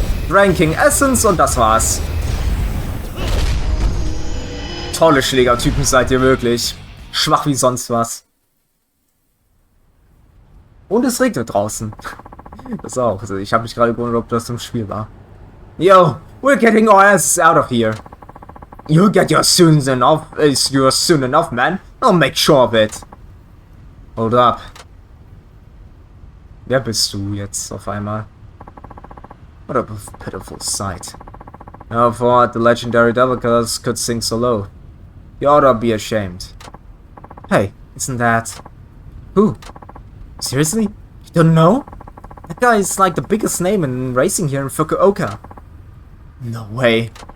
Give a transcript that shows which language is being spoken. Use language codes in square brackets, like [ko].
[de] Ranking Essence und das war's. Tolle Schlägertypen seid ihr wirklich. Schwach wie sonst was. Und es regnet draußen. Das auch. Also ich habe mich gerade gewundert, ob das im Spiel war. [en] Yo, we're getting our asses out of here. You'll get your soon enough, man. I'll make sure of it. Hold up. [de] Wer bist du jetzt auf einmal? [en] What a pitiful sight. I thought the legendary devil killers could sing so low. You ought to be ashamed. Hey, isn't that... Who? Seriously? You don't know? That guy is like the biggest name in racing here in Fukuoka. No way.